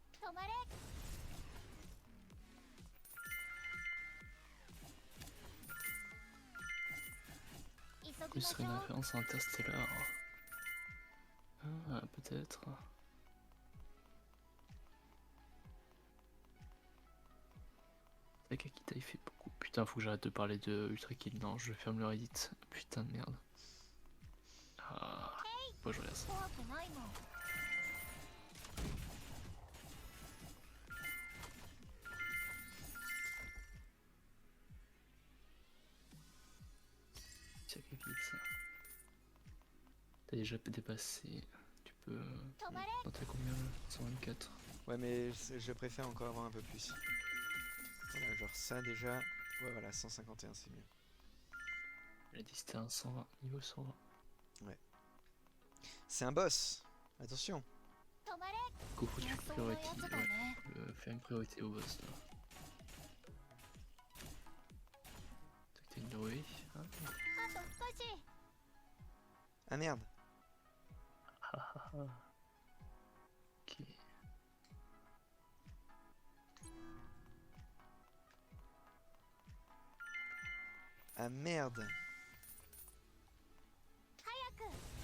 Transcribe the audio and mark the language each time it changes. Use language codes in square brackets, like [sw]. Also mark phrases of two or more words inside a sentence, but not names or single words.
[ja] 止まれ。急 [fr] Du coup, [ja] ぎ [fr] ce [ja] まし [fr] serait [ja] ょ [fr] une [ja] う。 [fr] référence à Interstellar. Ah, peut-être. Takakita il fait beaucoup. Putain, faut que j'arrête de parler de Ultra Kill. Non, je ferme le Reddit. Putain de merde. Ah, faut que je regarde ça. [ja] 怖くないもん。 [fr] Takakita. T'as déjà dépassé. Tu peux. [ja] 止まれ。 [fr] Non, t'as combien là 124. Ouais, mais je préfère encore avoir un peu plus. Voilà, genre ça déjà. Ouais, voilà, 151, c'est mieux. Elle a dit c'était un 120. Niveau 120. C'est un boss. Attention. [ja] 止まれ。 [fr] Du coup, faut que tu [ja] 幻想のや [fr] priorité. [ja] つだ [fr] Ouais, [ja] ね。 [fr] faire une priorité au boss là. T'as une Noé. Hein [ja] あと少し。 [fr] Ah merde. Ah, ah, ah. Ok. Ah merde. [ja] 早く。